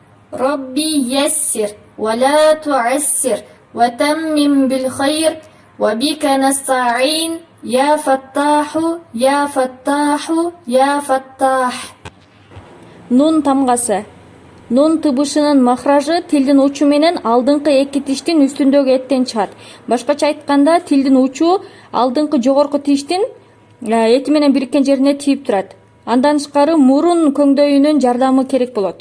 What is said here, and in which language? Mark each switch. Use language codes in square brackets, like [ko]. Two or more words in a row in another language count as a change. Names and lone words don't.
[ar] ربي يسر ولا تعسر وتمم بالخير وبك نستعين يا فتاح يا فتاح يا فتاح. [ky] Нун тамгасы. Нун тыбышынын махражы тилдин учу менен алдыңкы эки тиштин үстүндөгү эттен чыгат. Башкача айтканда, тилдин учу алдыңкы жогорку тиштин эти менен бириккен жерине тийип турат. Андан тышкары мурун көңдөйүнүн жардамы керек болот.